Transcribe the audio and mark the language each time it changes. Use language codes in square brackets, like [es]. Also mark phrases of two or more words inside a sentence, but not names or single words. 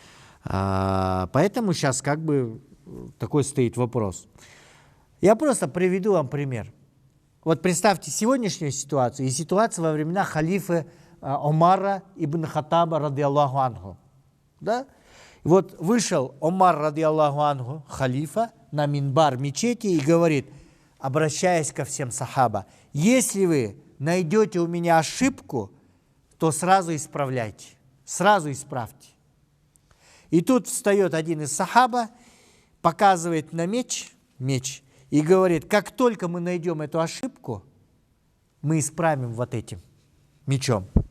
[ru] Поэтому сейчас как бы такой стоит вопрос. Я просто приведу вам пример. Вот представьте сегодняшнюю ситуацию и ситуацию во времена халифа Омара ибн Хаттаба, [ar] رضي الله عنه. [ru] Да? И вот вышел Омар, [ar] رضي الله عنه, [ru] халифа, на минбар мечети и говорит, обращаясь ко всем сахаба, если вы найдете у меня ошибку, то сразу исправляйте, сразу исправьте. И тут встает один из сахаба, показывает на меч, и говорит, как только мы найдем эту ошибку, мы исправим вот этим мечом.